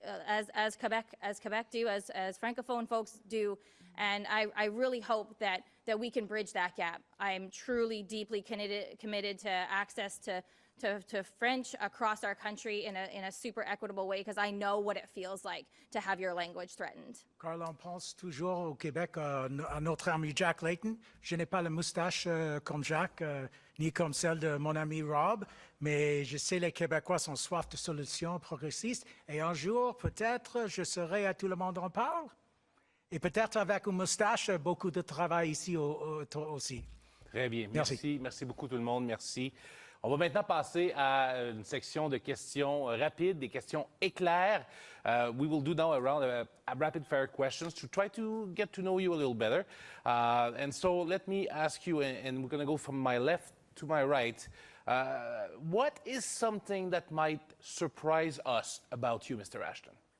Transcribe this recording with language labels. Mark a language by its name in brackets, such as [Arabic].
[English] As Quebec do, as Francophone folks do, and I really hope that we can bridge that gap. I'm truly deeply committed to access to French across our country in a super equitable way, because I know what it feels like to have your language threatened. [French] Carl, on pense toujours au Québec à notre ami Jack Layton. Je n'ai pas la moustache comme Jack, ni comme celle de mon ami Rob, mais je sais les Québécois sont soif de solutions progressistes, et un jour, peut-être, je serai à Tout le monde en parle. Et peut-être avec une moustache, beaucoup de travail ici aussi. Très bien. Merci. Merci beaucoup tout le monde. Merci. On va maintenant passer à une section de questions rapides, des questions éclairs. [English] We will do now a rapid fire questions to try to get to know you a little better. And so let me ask you, and we're going to go from my left to my right. What is something that might surprise us about you, Mr. Ashton?